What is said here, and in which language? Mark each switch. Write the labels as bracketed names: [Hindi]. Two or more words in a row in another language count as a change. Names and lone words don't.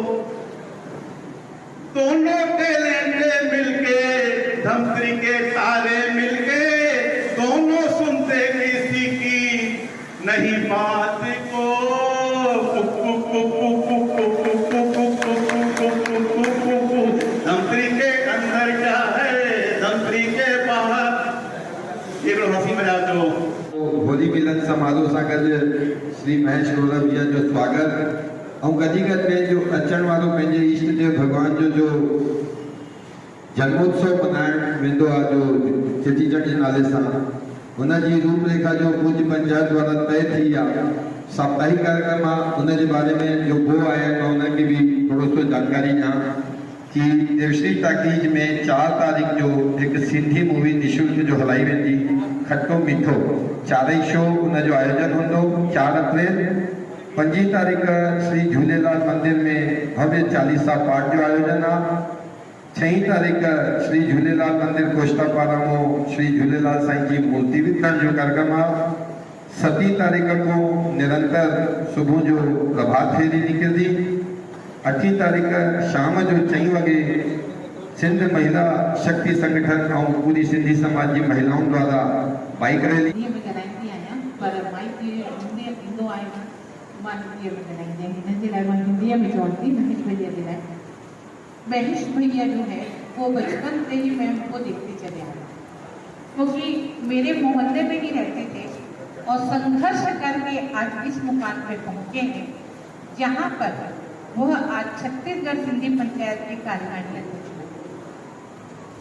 [Hindi] दोनों टैलेंट मिलके, धमतरी के तारे मिलके, दोनों सुनते किसी की नहीं बात को। धमतरी के अंदर क्या है, धमतरी के बाहर। ये हंसी मजाक जो [Sindhi] होली मिलन समारोह सां गॾु श्री महेश रोहरा भैया जो स्वागत ऐं गॾी गॾु पंहिंजो अचण वारो पंहिंजे ईष्ट देव भॻवान जो जन्मोत्सव मल्हाइण वेंदो आहे, जो चेटीचंड जे नाले सां। हुनजी रूपरेखा जो पूज्य पंचायत द्वारा तय थी आहे। साप्ताहिक कार्यक्रम आहे, हुनजे बारे में जो को आहे मां हुनखे बि थोरो सो जानकारी ॾियां कि देवश्री टाकीज में 4 तारीख़ जो एक सिंधी मूवी निशुल्क जो हलाई वेंदी, खट्टो मीठो। 4 शो उनजो आयोजन होंदो। 4 अप्रैल। 5 तारीख़ श्री झूलेलाल मंदिर में भव्य चालीसा पाठ जो आयोजन आहे। 6 तारीख़ श्री झूलेलाल मंदिर कोष्टापारा में श्री झूलेलाल साईं जी मूर्ति वितरण जो कार्यक्रम आहे। [Hindi] 7 तारीख़ को निरंतर सुबह जो प्रभात फेरी निकलती। 8 तारीख़ शाम जो 4 वगे सिंध महिला शक्ति संगठन और पूरी सिंधी समाज की महिलाओं द्वारा बाइक रैली महेश भैया जो है वो बचपन से ही मैं उनको देखते चले आए, क्योंकि मेरे मोहल्ले में ही रहते थे और संघर्ष करके आज इस मुकाम पे पहुंचे हैं जहां पर वह आज छत्तीसगढ़ सिंधी पंचायत के कार्यकारिणी अध्यक्ष बने।